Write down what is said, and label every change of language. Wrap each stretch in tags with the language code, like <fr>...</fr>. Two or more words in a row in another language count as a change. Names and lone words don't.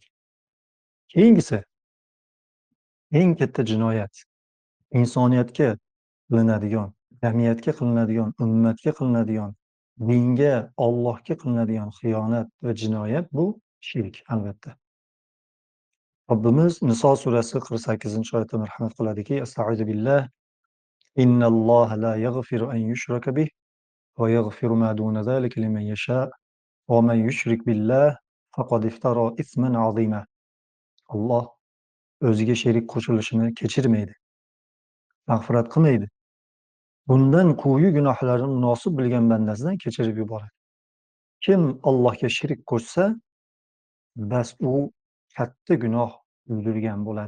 <uz>Keyingisi eng katta jinoyat insoniyatga qilinadigan, jamiyatga qilinadigan, ummatga qilinadigan, dinga, Allohga qilinadigan xiyonat va jinoyat bu shirk albatta. Robbimiz Niso surasi 48-oyatda marhamat qiladiki:</uz> <ar>"أستعيذ بالله. إن الله لا يغفر أن يشرك به ويغفر ما دون ذلك لمن يشاء ومن يشرك بالله فقد افترى إثما عظيما."</ar> <uz>Alloh o'ziga sherik qo'shilishini kechirmaydi, mag'firat qilmaydi. Bundan quyi gunohlarni munosib bilgan bandasidan kechirib yuboradi. Kim Allohga shirik qo'shsa, bas u katta gunoh uydirgan bo'ladi.</uz>